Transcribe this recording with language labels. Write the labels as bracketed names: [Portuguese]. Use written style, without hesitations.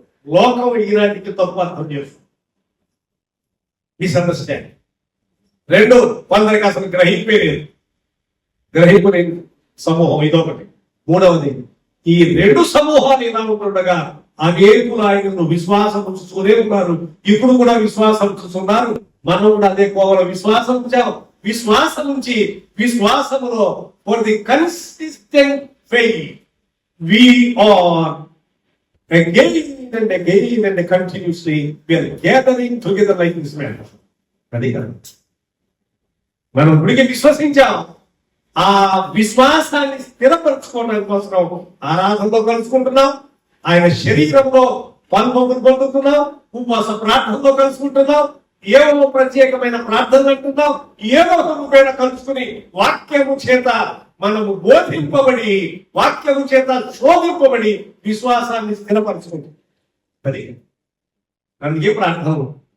[Telugu] లోకం ఈనాటికి తప్పు అర్థం చేస్తుంది. మిస్అండర్స్టాండింగ్. 2 కొందరికి అసలు గ్రహింపుని సమూహం ఇదొకటి. 3వది, ఈ 2 సమూహాలు ఇలా ఉంటుండగా అనేకులు ఆయనను విశ్వాసం ఉంచుతూనే ఉన్నారు. ఇప్పుడు కూడా విశ్వాసం ఉంచుతున్నారు. మనం కూడా అదే కోవలో విశ్వాసం ఉంచాం. విశ్వాసం నుంచి విశ్వాసములో [English] For the consistent faith we are again and continuously we are gathering together like this man. [Telugu] అది కాదు, మనం ఇప్పటికే విశ్వసించాం. ఆ విశ్వాసాన్ని స్థిరపరచుకోవడానికి కోసం ఆరాధనలో కలుసుకుంటున్నాం. ఆయన శరీరంలో పాల్గొని పొందుతున్నాం. ఉపవాస ప్రార్థనలో కలుసుకుంటున్నాం. ఏవో ప్రత్యేకమైన ప్రార్థనలు అంటున్నాం. ఏదో రూపేణ కలుసుకుని వాక్యము చేత మనము బోధింపబడి, వాక్యము చేత శోధింపబడి విశ్వాసాన్ని స్థిరపరచుకుంటాం. అది అందుకే ప్రార్థనలు